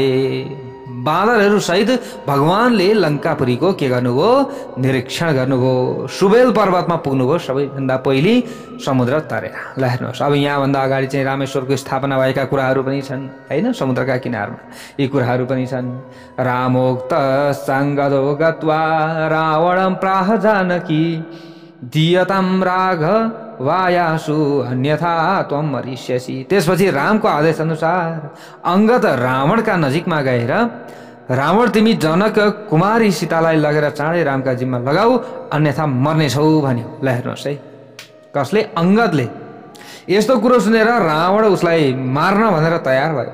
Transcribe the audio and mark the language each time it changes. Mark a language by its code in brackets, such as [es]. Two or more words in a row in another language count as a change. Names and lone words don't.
[ne] बाँदरहरू सहित भगवानले लङ्कापुरीको के गर्नुभयो? निरीक्षण गर्नुभयो। सुबेल पर्वतमा पुग्नुभयो सबैभन्दा पहिले समुद्र तरेर। ल हेर्नुहोस्, अब यहाँभन्दा अगाडि चाहिँ रामेश्वरको स्थापना भएका कुराहरू पनि छन् होइन, समुद्रका किनारमा यी कुराहरू पनि छन्। [sa] रामोक्त सङ्गदो गत्वा रावणं प्राह जानकी दीयताम राघ वायासु अन्यथा त्वम मरिष्यसि। [ne] त्यसपछि रामको आदेश अनुसार अंगद रावणका नजिकमा गएर रावण तिमी जनक कुमारी सीतालाई लगेर चाँडै रामका जिम्मा लगाऊ अन्यथा मर्नेछौ भन्यो। ल हेर्नुहोस् है, कसले? अंगदले। यस्तो कुरो सुनेर रावण उसलाई मार्न भनेर तयार भयो।